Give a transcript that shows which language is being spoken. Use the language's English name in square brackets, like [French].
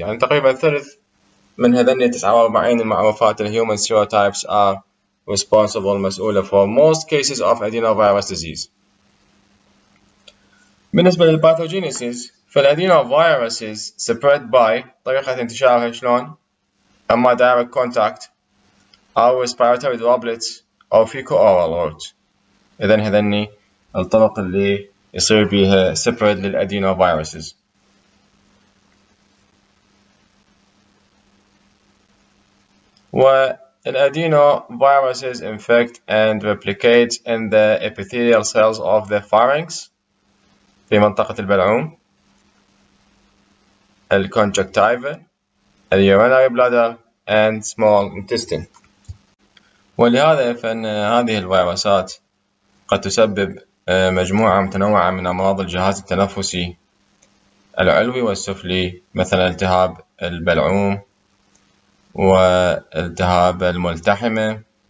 [Arabic] يعني تقريبا ثلث من هذين 49 المعروفات [English] الhuman serotypes are responsible مسؤولة for most cases of adenovirus disease. [Arabic] بالنسبة للباثوجينيسيس فالادينوفيروسز spread by طريقة انتشارها شلون؟ أما [English] direct contact [Arabic] أو [English] respiratory droplets [Arabic] أو [English] fecal oral route. [Arabic] إذن هذني الطرق اللي يصير بيها spread للادينوفيروسز. [English] والادينوفيروسز infect and replicate in the epithelial cells of the pharynx [Arabic] في منطقة البلعوم، [English] الconjunctiva، urinary bladder and small intestine. [Arabic] ولهذا فإن هذه الفيروسات قد تسبب مجموعة متنوعة من أمراض الجهاز التنفسي العلوي والسفلي، مثل التهاب البلعوم والتهاب الملتحمة،